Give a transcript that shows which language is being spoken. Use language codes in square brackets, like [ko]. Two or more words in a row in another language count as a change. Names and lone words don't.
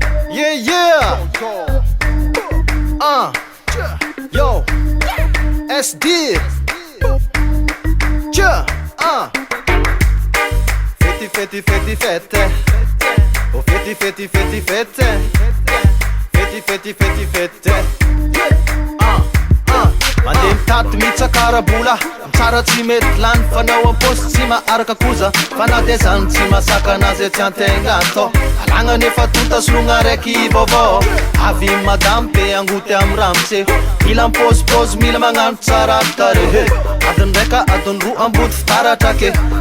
[en] Yeah, yeah. Yo. SD. Yeah. Fete, fete, fete, fete. Oh, fete, fete, fete, fete. Fete, fete, fete, fete. [mg] Mandeha mitady mitsakarabola mitsara tsy mety lany fanao am-posy tsy maharaka koza fa na dia zany tsy masaka anazy tsy antegna atao alagna nefa tonta sologna raiky vaovao avy madame be angoty amy ramotse mila mipôzipôzy mila magnano tsara tare adiny raika adiny roa ambody fitaratra ke